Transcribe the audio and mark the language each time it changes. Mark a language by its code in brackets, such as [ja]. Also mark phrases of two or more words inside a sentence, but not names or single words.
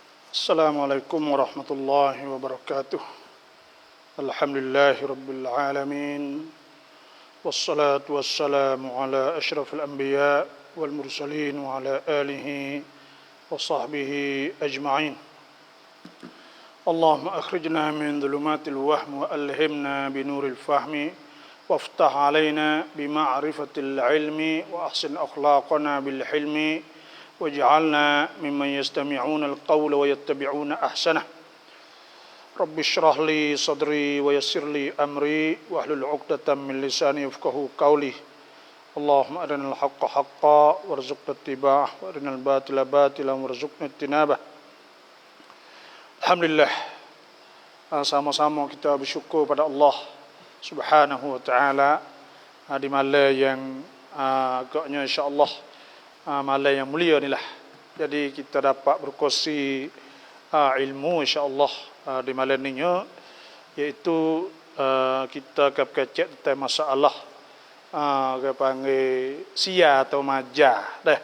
[ar] السلام عليكم ورحمة الله وبركاته. الحمد لله رب العالمين. والصلاة والسلام على أشرف الأنبياء والمرسلين وعلى آله وصحبه أجمعين. اللهم أخرجنا من ظلمات الوهم وألهمنا بنور الفهم وافتح علينا بمعرفة العلم وأحسن أخلاقنا بالحلم واجعلنا ممن يستمعون القول ويتبعون أحسنه. رب اشرح لي صدري ويسر لي أمري واحلل عقدة من لساني يفقهوا قولي. اللهم أرنا الحق حقا وارزقنا اتباعه وأرنا الباطل باطلا وارزقنا اجتنابه. Alhamdulillah, [ms] sama-sama kita bersyukur pada Allah [ar] سبحانه وتعالى [ms] di malam yang agaknya insya-Allah malam yang mulia ni lah. Jadi kita dapat berkongsi ilmu insya-Allah di malam ni, iaitu kita akan berkecek tentang masalah kita panggil sia atau majah dah.